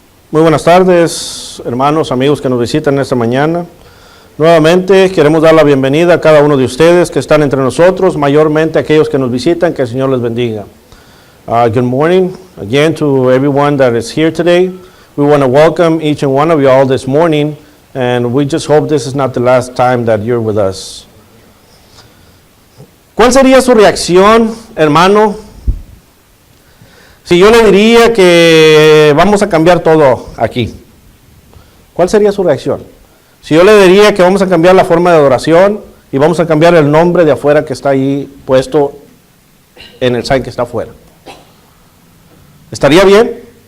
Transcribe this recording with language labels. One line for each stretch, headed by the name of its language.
Spanish: Muy buenas tardes, hermanos, amigos que nos visitan esta mañana. Nuevamente queremos dar la bienvenida a cada uno de ustedes que están entre nosotros, mayormente aquellos que nos visitan, que el Señor les bendiga.
English: Good morning again to everyone that is here today. We want to welcome each and one of you all this morning, and we just hope this is not the last time that you're with us.
Spanish: ¿Cuál sería su reacción, hermano, si yo le diría que vamos a cambiar todo aquí? ¿Cuál sería su reacción? Si yo le diría que vamos a cambiar la forma de adoración y vamos a cambiar el nombre de afuera que está ahí puesto en el sign que está afuera, ¿estaría bien?